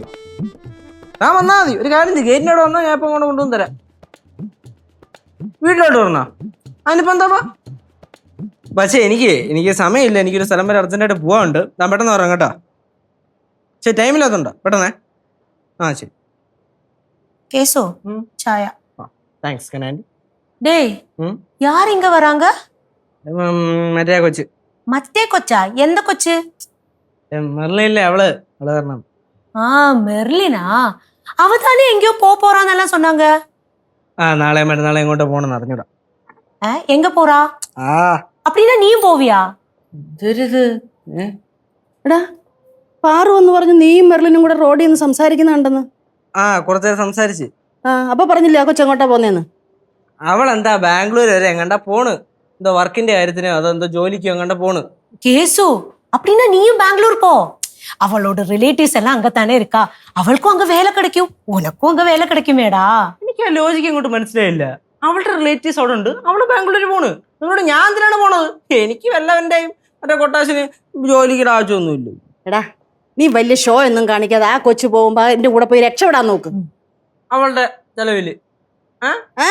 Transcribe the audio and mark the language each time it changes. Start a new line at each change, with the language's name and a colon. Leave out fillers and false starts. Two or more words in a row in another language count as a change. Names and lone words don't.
Malayalam: താൻ വന്നാ മതി. ഒരു കാര്യം ചെയ്യ്, ഗേറ്റിനോട് വന്നാൽ ഞാൻ ഇപ്പൊ അങ്ങോട്ട് കൊണ്ടുവന്ന് തരാം. വീട്ടിലോട്ട് പറഞ്ഞാ അതിനിപ്പോ എന്താ? പക്ഷേ എനിക്ക് സമയമില്ല. എനിക്കൊരു സ്ഥലം വരെ അർജന്റായിട്ട് പോവാനുണ്ട്. ഞാൻ പെട്ടെന്ന് പറയാം കേട്ടോ. ശരി, ടൈമില്ലാത്തതുണ്ടോ? പെട്ടെന്നേ. ശരി.
Tamil: கேசோ சாயா.
Malayalam: താങ്ക്സ് കനാൻഡി.
Tamil: டேய், யார் இங்க வராங்க?
Malayalam: മറ്റേ കൊച്ച്.
Tamil: மத்தே கொச்சா? எந்த கொச்சு?
Malayalam: മെർലിനില്ലേ, അവള് കാരണം.
Tamil: மெர்லினா? அவ தானே எங்கேயோ போறான்னெல்லாம் சொன்னாங்க.
Malayalam: നാളെ മറ്റന്നാളെ എങ്ങോട്ടോ പോണെന്ന് അറിഞ്ഞൂടാ.
Tamil: எங்க போறா? அப்படின்னா நீயும் போവിயா?
Malayalam: എടാ, പാറു എന്ന് പറഞ്ഞു നീയും മെർലിനും കൂടെ റോഡിൽ നിന്ന് സംസാരിക്കുന്നുണ്ടെന്ന്. കുറച്ചേരം സംസാരിച്ച്. അപ്പൊ പറഞ്ഞില്ലേ ആ കൊച്ചെങ്ങോട്ടാ പോന്നേന്ന്? അവളെന്താ ബാംഗ്ലൂർ വരെ എങ്ങണ്ടാ പോണ്. എന്തോ വർക്കിന്റെ കാര്യത്തിനോ അതെന്തോ ജോലിക്കോ എങ്ങണ്ടാ പോണ്.
Tamil: கேசு, அப்படின்னா நீயும் பெங்களூர் போ. அவளோட ரிலேட்டிவ்ஸ் எல்லாம் அங்கத்தானே இருக்கா. அவளுக்கும் அங்க வேலை கிடைக்கும், உனக்கும் அங்க வேலை கிடைக்குமேடா.
Malayalam: എനിക്ക് ആ ലോജിക്ക് ഇങ്ങോട്ട് മനസ്സിലായില്ല. അവളുടെ റിലേറ്റീവ്സ് അവിടെ ഉണ്ട്, അവള് ബാംഗ്ലൂർ പോണ്. നിങ്ങളോട് ഞാൻ എന്തിനാണ് പോണത്? എനിക്ക് വല്ലവന്റെയും മറ്റേ കൊട്ടാശന് ജോലിയുടെ ആവശ്യമൊന്നുമില്ല. എടാ, നീ വലിയ ഷോ ഒന്നും കാണിക്കാതെ ആ കൊച്ചു പോകുമ്പോ എന്റെ കൂടെ പോയി രക്ഷപ്പെടാൻ നോക്ക്. അവളുടെ ചെലവില്.